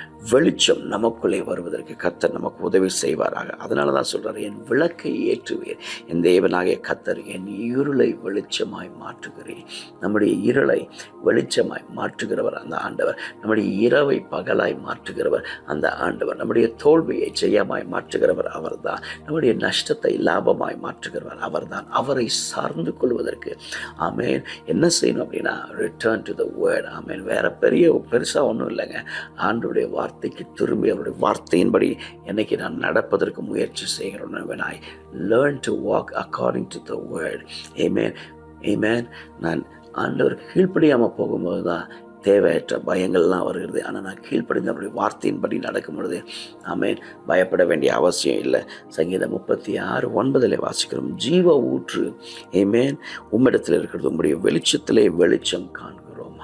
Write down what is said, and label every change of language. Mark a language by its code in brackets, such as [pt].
[ta] வெளிச்சம் நமக்குள்ளே வருவதற்கு கர்த்தர் நமக்கு உதவி செய்வாராக. அதனால தான் சொல்கிறார், என் விளக்கை ஏற்றுவீர், என் தேவனாகிய கர்த்தர் என் இருளை வெளிச்சமாய் மாற்றுகிறேன். நம்முடைய இருளை வெளிச்சமாய் மாற்றுகிறவர் அந்த ஆண்டவர். நம்முடைய இரவை பகலாய் மாற்றுகிறவர் அந்த ஆண்டவர். நம்முடைய தோல்வியை ஜெயமாய் மாற்றுகிறவர் அவர்தான். நம்முடைய நஷ்டத்தை லாபமாய் மாற்றுகிறவர் அவர்தான். அவரை சார்ந்து கொள்வதற்கு ஆமேன் என்ன செய்யணும் அப்படின்னா, [en] Return to the word. [ta] ஆமேன். வேற பெருசாக ஒன்றும் இல்லைங்க. ஆண்டவருடைய வார்த்தைக்கு திரும்பி அவருடைய வார்த்தையின்படி என்னைக்கு நான் நடப்பதற்கு முயற்சி செய்கிறேன். [en] when I learn to walk according to the word. amen amen. [ta] நான் ஆண்டவருக்கு கீழ்ப்படியாமல் போகும்போது தான் தேவையற்ற பயங்கள்லாம் வருகிறது. ஆனால் நான் கீழ்ப்படிந்து அவருடைய வார்த்தையின்படி நடக்கும் பொழுது ஆமேன் பயப்பட வேண்டிய அவசியம் இல்லை. சங்கீதம் 36:9 வாசிக்கிறோம், ஜீவ ஊற்று ஆமேன் உம்மிடத்தில் இருக்கிறது, உம்முடைய வெளிச்சத்திலே வெளிச்சம் காண்கிறோம்.